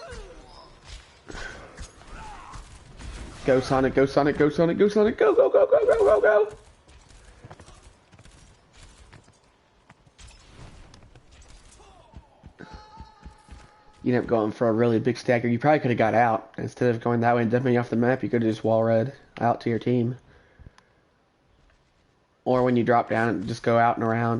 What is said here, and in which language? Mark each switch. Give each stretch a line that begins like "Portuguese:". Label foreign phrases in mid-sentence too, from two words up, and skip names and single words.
English: Go Sonic, go Sonic, go Sonic, go Sonic, go, go, go, go, go, go, go. You ended up going for a really big stagger. You probably could have got out. Instead of going that way and dumping you off the map, you could have just wall read out to your team. Or when you drop down and just go out and around.